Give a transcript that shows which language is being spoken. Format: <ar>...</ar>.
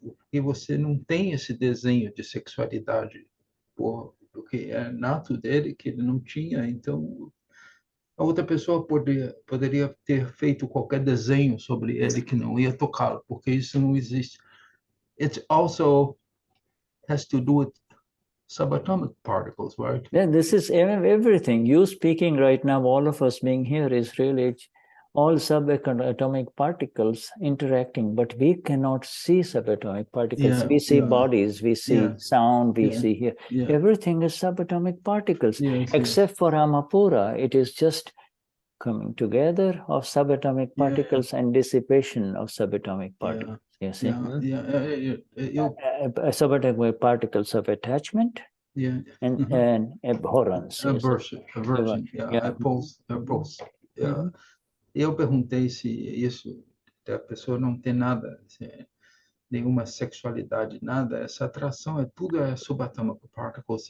<pt>que você não tem esse desenho de sexualidade, porque é nato dele, que ele não tinha, então a outra pessoa poderia ter feito qualquer desenho sobre ele que não ia tocá-lo, porque isso não existe.</pt> <en>It also has to do with subatomic particles, right? Yeah, this is everything. You speaking right now, all of us being here, is really all subatomic particles interacting, but we cannot see subatomic particles. We see bodies, we see sound, we see here. Everything is subatomic particles, except for Amapura. It is just coming together of subatomic particles and dissipation of subatomic particles. You see? Subatomic particles of attachment and abhorrence. Aversion. Repulse.</en> <pt>Eu perguntei se isso, a pessoa não tem nada, nenhuma sexualidade, nada, essa atração tudo é</pt> <en>subatomic particles.</en>